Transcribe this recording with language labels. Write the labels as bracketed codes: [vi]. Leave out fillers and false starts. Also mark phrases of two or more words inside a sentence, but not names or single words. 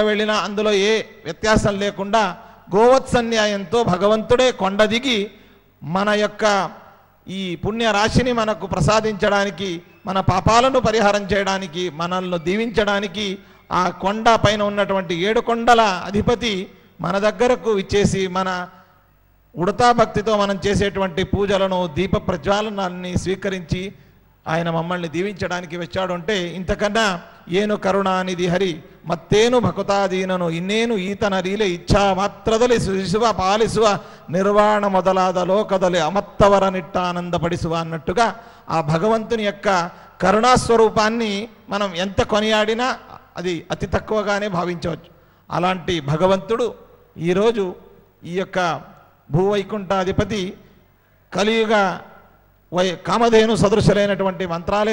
[te] వెళ్ళినా అందులో ఏ వ్యత్యాసం లేకుండా గోవత్సన్యాయంతో భగవంతుడే కొండ దిగి మన యొక్క ఈ పుణ్య రాశిని మనకు ప్రసాదించడానికి, మన పాపాలను పరిహారం చేయడానికి, మనల్ని దీవించడానికి ఆ కొండ పైన ఉన్నటువంటి 7 కొండల అధిపతి మన దగ్గరకు ఇచ్చేసి మన ఉడతా భక్తితో మనం చేసేటువంటి పూజలను, దీప ప్రజ్వాలనాన్ని స్వీకరించి ఆయన మమ్మల్ని దీవించడానికి వచ్చాడు. అంటే ఇంతకన్నా [kn] ಏನು ಕರುಣಾನಿಧಿ ಹರಿ ಮತ್ತೇನು ಭಕುತಾಧೀನನು ಇನ್ನೇನು ಈತನ ರೀಲೆ ಇಚ್ಛಾ ಮಾತ್ರದಲ್ಲಿ ಸುರಿಸುವ ಪಾಲಿಸುವ ನಿರ್ವಾಣ ಮೊದಲಾದ ಲೋಕದಲ್ಲಿ ಅಮತ್ತವರ ನಿಟ್ಟ [te] ఆనందపడిಸುವ అన్నట్టుగా ఆ భగవంతుని యొక్క కరుణాస్వరూపాన్ని మనం ఎంత కొనియాడినా అది అతి తక్కువగానే భావించవచ్చు. అలాంటి భగవంతుడు ఈరోజు ఈ యొక్క భూవైకుంఠాధిపతి కలియుగ కామధేను సదృశులైనటువంటి మంత్రాలయ